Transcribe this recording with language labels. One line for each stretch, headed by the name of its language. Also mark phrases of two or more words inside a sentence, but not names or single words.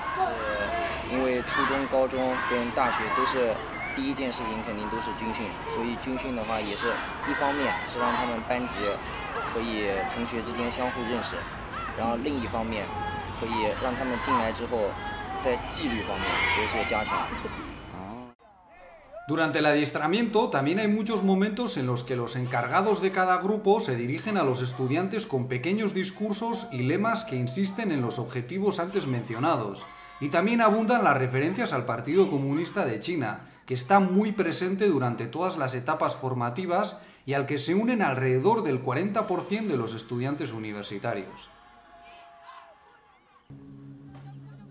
Chinese: 因为初中、高中跟大学都是第一件事情肯定都是军训，所以军训的话也是一方面是让他们班级可以同学之间相互认识，然后另一方面可以让他们进来之后在纪律方面有所加强。
Spanish: Durante el adiestramiento también hay muchos momentos en los que los encargados de cada grupo se dirigen a los estudiantes con pequeños discursos y lemas que insisten en los objetivos antes mencionados. Y también abundan las referencias al Partido Comunista de China, que está muy presente durante todas las etapas formativas y al que se unen alrededor del 40% de los estudiantes universitarios.